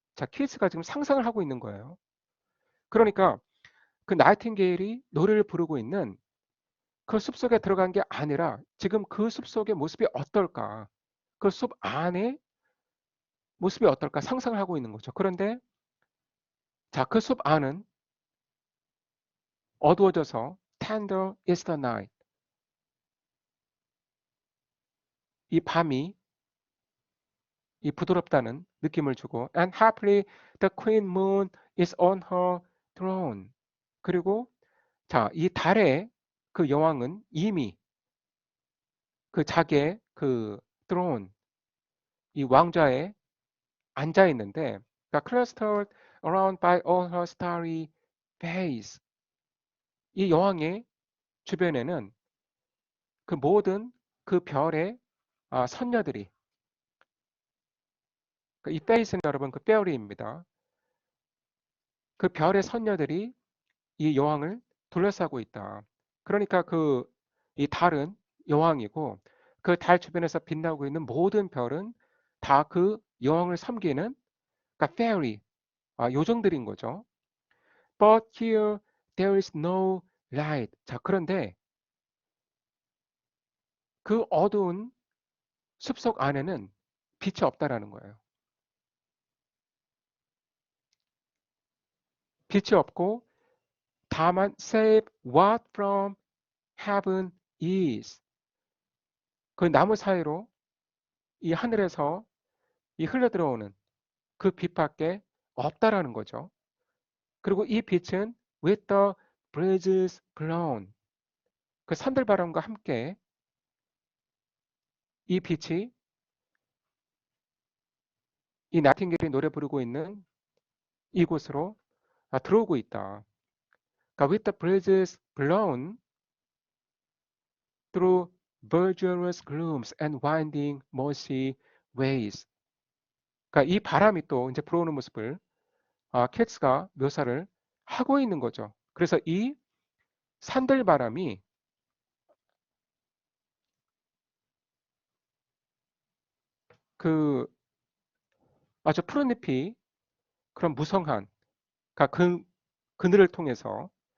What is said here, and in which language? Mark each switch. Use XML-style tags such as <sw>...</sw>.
<ko>자 키스가 지금 상상을 하고 있는 거예요. 그러니까 그 나이팅게일이 노래를 부르고 있는 그 숲속에 들어간 게 아니라 지금 그 숲속의 모습이 어떨까? 그 숲 안에 모습이 어떨까 상상을 하고 있는 거죠. 그런데 자, 그 숲 안은 어두워져서</ko> <en>tender is the night.</en> <ko>이 밤이 이 부드럽다는 느낌을 주고</ko> <en>and happily the queen moon is on her throne.</en> <ko>그리고 자, 이 달의 그 여왕은 이미 그 자기의 그 throne 이 왕좌에 앉아 있는데 그러니까</ko> <en>clustered around by all her starry face.</en> <ko>이 여왕의 주변에는 그 모든 그 별의 선녀들이 이 face는 여러분 그 뼈리입니다. 그 별의 선녀들이 이 여왕을 둘러싸고 있다. 그러니까 그 이 달은 여왕이고 그 달 주변에서 빛나고 있는 모든 별은 다 그 여왕을 섬기는 그러니까 fairy 요정들인 거죠.</ko> <en>But here there is no light.</en> <ko>자, 그런데 그 어두운 숲속 안에는 빛이 없다라는 거예요. 빛이 없고 다만</ko> <en>save what from heaven is.</en> <ko>그 나무 사이로 이 하늘에서 이 흘러 들어오는 그 빛밖에 없다라는 거죠. 그리고 이 빛은</ko> <en>with the breezes blown.</en> <ko>그 산들바람과 함께 이 빛이 이 나이팅게일이 노래 부르고 있는 이곳으로 들어오고 있다. 그러니까</ko> <en>with the breezes blown through verdurous glooms and winding mossy ways.</en> <ko>그러니까 이 바람이 또 이제 불어오는 모습을 캐츠가 묘사를 하고 있는 거죠. 그래서 이 산들바람이 그 아주 푸른 잎이 그런 무성한 그러니까 그늘을 통해서</ko>